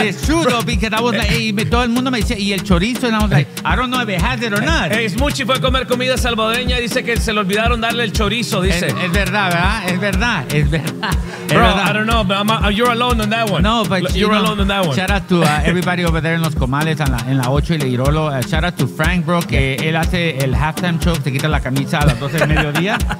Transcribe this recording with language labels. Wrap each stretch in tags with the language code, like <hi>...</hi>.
<en>it's true, bro. Though, because I was like, hey,</en> <es>todo el mundo me decía, y el chorizo,</es> <en>and I was like, I don't know if it has it or not.</en> <es>Hey, Smuchi fue a comer comida salvadoreña y dice que se le olvidaron darle el chorizo, dice. Es verdad, bro.</es> <en>I don't know, but you're alone on that one. No, but you're alone on that one. Shout out to everybody over there in Los Comales,</en> <es>en la 8 y Leirolo.</es> <en>Shout out to Frank, bro,</en> <es>que él hace el halftime show, se quita la camisa a las 12 del mediodía.</es>